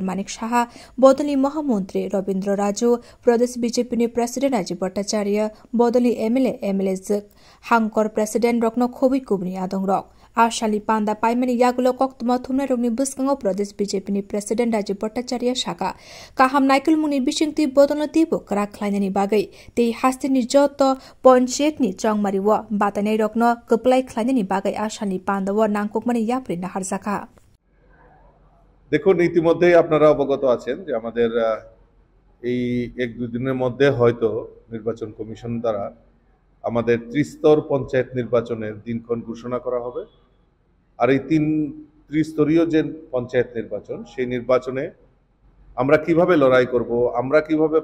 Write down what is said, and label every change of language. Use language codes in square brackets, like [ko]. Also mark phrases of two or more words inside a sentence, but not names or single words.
[trp] Manik Saha Bodoli Mahamantri Robindra Raju Pradesh BJP ni President Rajiv Bhattacharya Bodoli MLA Hangkor President Rokno Khobi Kubni Adong Rok Ashali Panda Paimani Yagulo Koktuma Thumna Rogni Buskango Pradesh BJP ni President Rajiv Bhattacharya Shaka Kaham Naikul Muni Bishingti Bodolo Tibo Krak Klainani Bagai Te Hastini Joto Panchayat ni Tongmari wa Batanai Rokno Keplai Klainani Bagai Ashali Panda wa Nangkukmani Yapri Nahar Zaka [bn] দেখুন ইতিমধ্যেই আপনারা অবগত আছেন যে আমাদের এই এক দুই দিনের মধ্যে হয়তো নির্বাচন কমিশন দ্বারা আমাদের ত্রিস্তর পঞ্চায়েত নির্বাচনের দিনক্ষণ ঘোষণা করা হবে আর এই ত্রিস্তরীয় যে পঞ্চায়েত নির্বাচন সেই নির্বাচনে আমরা কিভাবে লড়াই করব আমরা কিভাবে